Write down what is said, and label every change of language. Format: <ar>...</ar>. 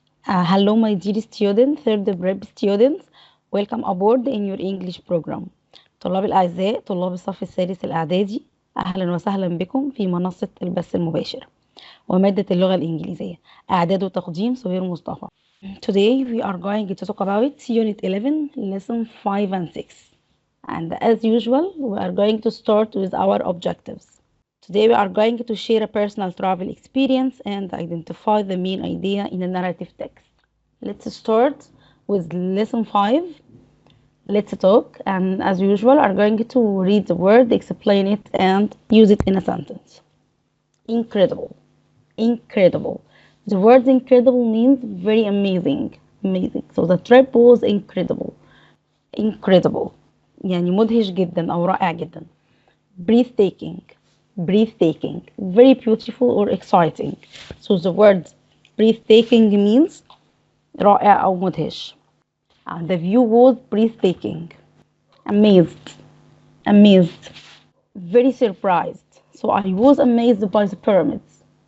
<en>Hello, my dear students, third prep students. Welcome aboard in your English program.</en> <ar>طلاب الأعزاء طلاب الصف الثالث الإعدادي، أهلا وسهلا بكم في منصة البث المباشر ومادة اللغة الإنجليزية. إعداد وتقديم سهير مصطفى.</ar> <en>Today we are going to talk about Unit 11, Lesson 5 and 6. And as usual, we are going to start with our objectives. Today we are going to share a personal travel experience and identify the main idea in a narrative text. Let's start with lesson 5. Let's talk, and as usual are going to read the word, explain it, and use it in a sentence. Incredible. Incredible. The word incredible means very amazing. Amazing. So the trip was incredible. Incredible.</en> <ar>يعني مدهش جدا أو رائع جدا.</ar> <en>Breathtaking. Breathtaking. Very beautiful or exciting. So the word breathtaking means</en> <ar>رائع أو مدهش.</ar> <en>The view was breathtaking. Amazed. Amazed. Very surprised. So I was amazed by the pyramids.</en>